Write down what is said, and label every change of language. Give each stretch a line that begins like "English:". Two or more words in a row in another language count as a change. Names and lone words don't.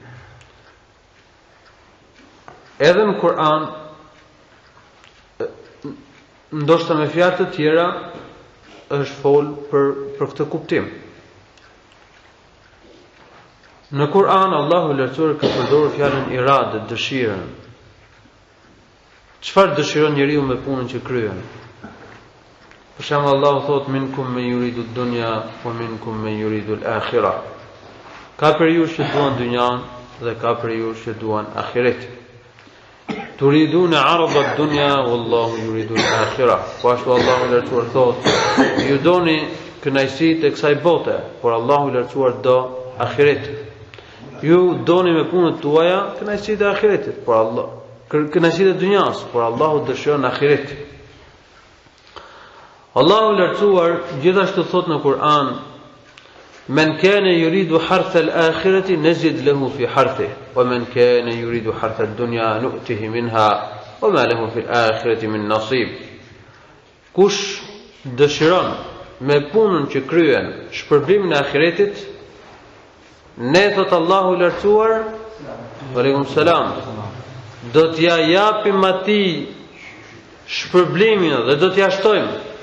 Albanian: Edhe në Kur'an, ndoshta me fjalë të tjera, është fol për këtë kuptim. Në Kur'an, Allahu lartësuar ka përdorur fjalën irade, dëshirën. Çfarë dëshiron njeriu me punën që kryen? Për shembull, Allahu thot
Arabic: منكم من يريد الدنيا ومنكم من يريد الآخرة.
Albanian: Ka për ju që duan dynjan dhe ka për ju që duan ahiretin.
Arabic: تريدون عرض الدنيا والله يريد الآخرة.
Albanian: Po ashtu Allahu lartësuar thot, ju doni kënaqësitë e kësaj bote, por Allahu lartësuar do ahiretin. Ju doni me punët tuaja kënaqësitë e ahiretit, por Allah kënaqësitë e dynjas, por Allahu dëshiron ahiretin. Allahu lartësuar gjithashtu thot në Kur'an:
Arabic: "من كان يريد حرث الآخرة نزد له في حرثه ومن كان يريد حرث الدنيا نؤته منها وما له في الآخرة من نصيب."
Albanian: Kush dëshiron me punën që kryen shpërblimin e ahiretit, Ne thot Allahu i lartësuar,
Arabic: عليكم السلام,
Albanian: do t'ja japim atij shpërblimin dhe do t'ja shtojmë.